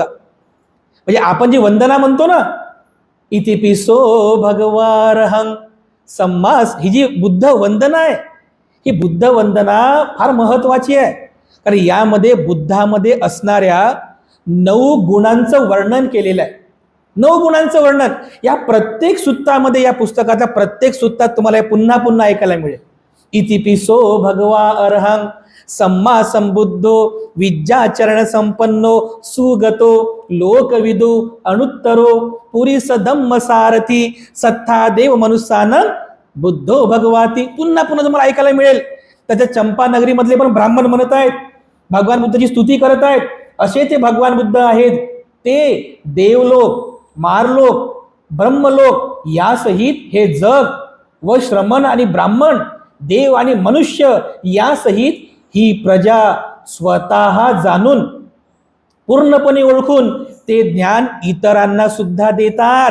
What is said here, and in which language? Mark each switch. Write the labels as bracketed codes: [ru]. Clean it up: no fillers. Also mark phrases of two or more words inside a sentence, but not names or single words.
[mr] म्हणजे आपण जी वंदना म्हणतो ना, [pi] इतिपिसो भगवारहं सम्मास, [mr] ही जी बुद्ध वंदना आहे, ही बुद्ध वंदना फार महत्वाची आहे. कारण यामध्ये बुद्धामध्ये असणाऱ्या 9 गुणांचं वर्णन केलेलं आहे. 9 गुणांचं वर्णन या प्रत्येक सुत्तामध्ये, या पुस्तकाच्या प्रत्येक सुत्तात तुम्हाला पुन्हा पुन्हा ऐकायला मिळेल. [pi] इतिपिसो भगवा अर्हं सम्मा संबुद्धो विद्याचरण संपन्नो सुगतो लोकविदु अनुत्तरो पुरीस धम्म सारथी सत्ता देव मनुष्यानं बुद्धो भगवाती. [mr] पुन्हा पुन्हा तुम्हाला ऐकायला मिळेल. त्याच्या चंपा नगरी मधले पण ब्राह्मण म्हणत आहेत, भगवान बुद्धाची स्तुती करत आहेत. असे ते भगवान बुद्ध आहेत. ते देवलोक, मारलोक, ब्रह्मलोक यासहित हे जग व श्रमण आणि ब्राह्मण, देव आणि मनुष्य यासहित ही प्रजा स्वतः जाणून पूर्णपणे ओळखून ते ज्ञान इतरांना सुद्धा देतात.